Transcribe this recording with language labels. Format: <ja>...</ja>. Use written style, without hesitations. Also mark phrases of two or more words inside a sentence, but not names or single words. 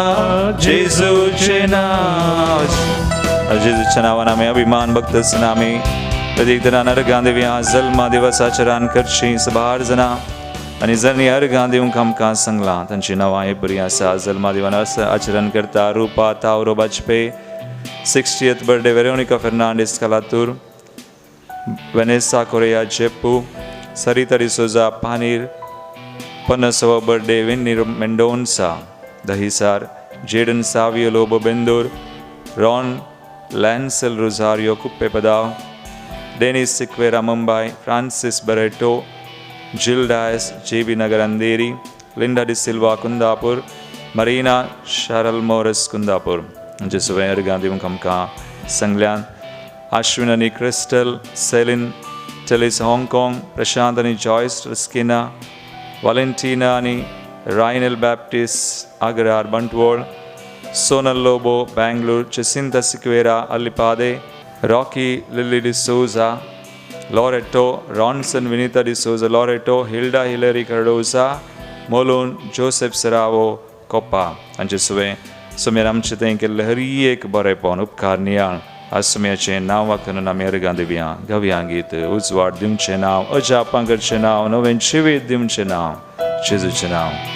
<kok>जेजूचे नाव जेजूच्या नांवान आमी अभिमान भक्तसन आमी प्रत्येक दिना नरकां देवया जल्मा दिवसाचें रान करची सबार जाणां आनी जणी अर्गां दिवंक आमकां सांगलां तांची नांवां हे बरीं आसा जल्मा दिवान आचरण करता रुपा तावरो बाजपे 60th birthday Veronica Fernandez Calatur Vanessa Correa Jepu Sarita de Souza Panir 50వ birthday Winnie Mendonça Dahisar Jaden Savio Lobo Bendur Ron Lancel Rosario Kuppepadao Dennis Siqueira Mumbai Francis Barreto Jill Dias JB Nagar Andheri Linda De Silva Kundapur Marina Sharal Morris Kundapur जेसुवे अर्गां दिवंक आमकां सांगल्यान अश्विन आनी क्रिस्टल सेलिन टेलिस हाँगकाँग प्रशांत आनी जॉयस रस्किना वालेंटिना आनी रायनल बॅप्टिस्ट आगरार बंटवळ सोनल लोबो बेंगलूर जसिंता सिक्वेरा अलिपादे रॉकी लिली डिसोजा लॉरेटो रॉन्सन विनीता डिसोजा लॉरेटो हिल्डा हिलरी कार्डोजा मोलोन जोसेफ सरावो कोप्पा आनी जेसुवे सुमेर आमचे तें केल्लें हर एक बरेंपण उपकार नियाळ आज सुम्याचें नांव वाखून आमी अर्गां दिवया गव्या गीत उजवाड दिवचें नांव अजापां करचें नांव नवें जिवीत दिवचें नांव जेजूचें नांव</kok>